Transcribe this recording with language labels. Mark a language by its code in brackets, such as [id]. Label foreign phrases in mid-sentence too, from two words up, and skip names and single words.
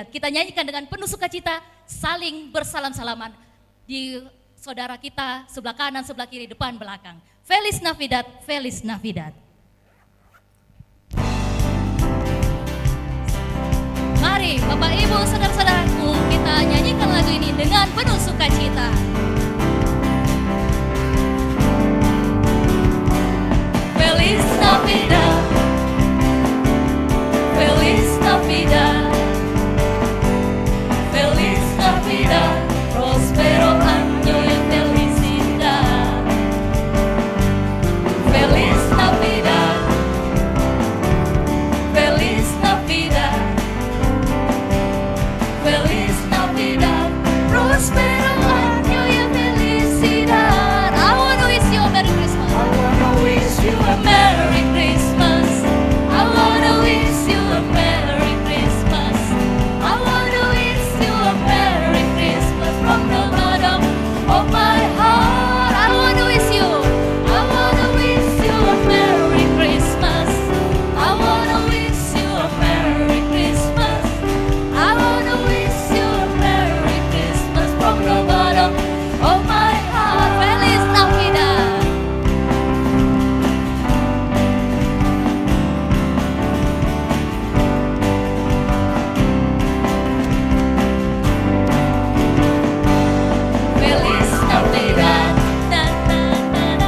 [id] Kita nyanyikan dengan penuh sukacita, saling bersalam-salaman di saudara kita sebelah kanan, sebelah kiri, depan, belakang. [es] Feliz Navidad, Feliz Navidad. [id] Mari Bapak Ibu saudara-saudaraku, kita nyanyikan lagu ini dengan penuh sukacita. [es] Feliz Navidad, Feliz Navidad, Feliz Navidad, prospero año y felicidad. Feliz Navidad, Feliz Navidad, Feliz Navidad, prospero año y felicidad. [en] I want to wish you a Merry Christmas. I want to wish you a Merry Christmas. I want to wish you a Merry Christmas. I want to wish you a Merry Christmas from the bottom of my heart. I want to wish you. I want to wish you a Merry Christmas. I want to wish you a Merry Christmas. I want to wish you a Merry Christmas from the bottom of my heart. [es] Feliz Navidad. Feliz Navidad, na, na, na, na.